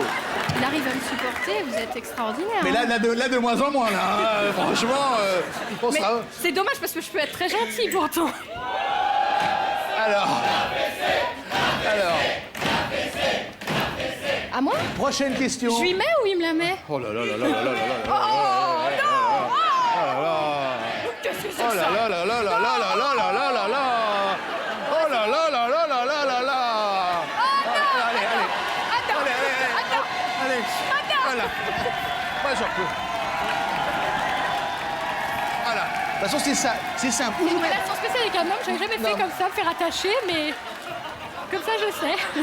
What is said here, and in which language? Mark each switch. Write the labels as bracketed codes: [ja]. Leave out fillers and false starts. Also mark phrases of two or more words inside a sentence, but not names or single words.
[fr] Il arrive à me supporter, vous êtes extraordinaire. Mais hein. là, de moins en moins, là. Hein. Franchement, on Mais sera. c'est dommage parce que je peux être très gentille pourtant. Alors. À moi? Prochaine question. Je lui mets ou il me la met? Oh là là là là là là là là là. Oh non! Oh là là. Qu'est-ce que c'est Oh que là ça? là là là là là là là là là là là. Oh là là là là là là là là. Allez, allez. Attends, Allez, allez, attends, allez. attends. moi j'en peux. Voilà. De toute façon, c'est ça, c'est simple. C'est une relation spéciale avec un homme, j'avais jamais fait comme ça, me faire attacher, mais comme ça je sais.